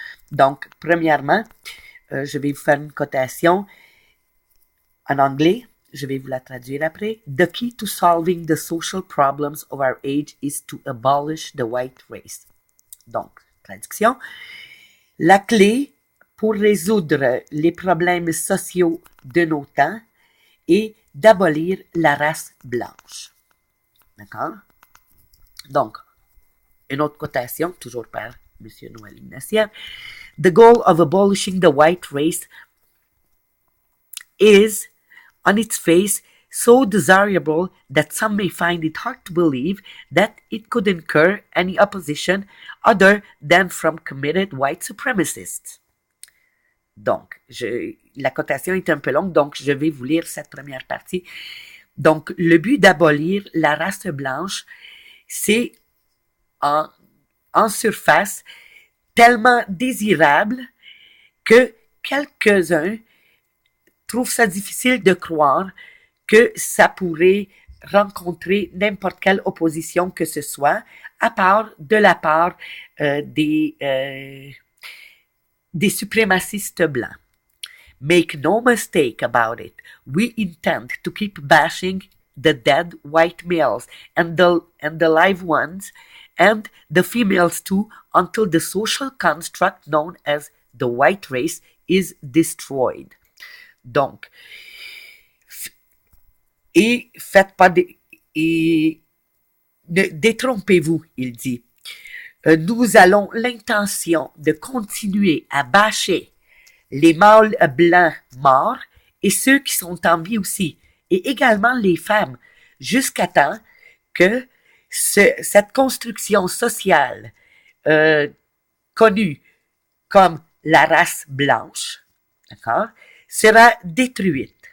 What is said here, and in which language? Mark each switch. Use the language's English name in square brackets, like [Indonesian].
[French] Donc, premièrement, je vais vous faire une cotation en anglais. Je vais vous la traduire après. [English] The key to solving the social problems of our age is to abolish the white race. [French] Donc, traduction. La clé pour résoudre les problèmes sociaux de nos temps est d'abolir la race blanche. D'accord? Donc, une autre quotation, toujours par M. Noël Ignatiev. [English] The goal of abolishing the white race is, on its face, so desirable that some may find it hard to believe that it could incur any opposition other than from committed white supremacists. [French] Donc, la cotation est un peu longue, donc je vais vous lire cette première partie. Donc, le but d'abolir la race blanche, c'est en surface tellement désirable que quelques-uns trouve ça difficile de croire que ça pourrait rencontrer n'importe quelle opposition que ce soit, à part de la part des suprémacistes blancs. [English] Make no mistake about it, we intend to keep bashing the dead white males and the live ones and the females too until the social construct known as the white race is destroyed. [French] Donc, et faites pas des, et ne détrompez-vous, il dit. Nous allons l'intention de continuer à bâcher les mâles blancs morts et ceux qui sont en vie aussi, et également les femmes, jusqu'à temps que cette construction sociale connue comme la race blanche, d'accord, sera détruite.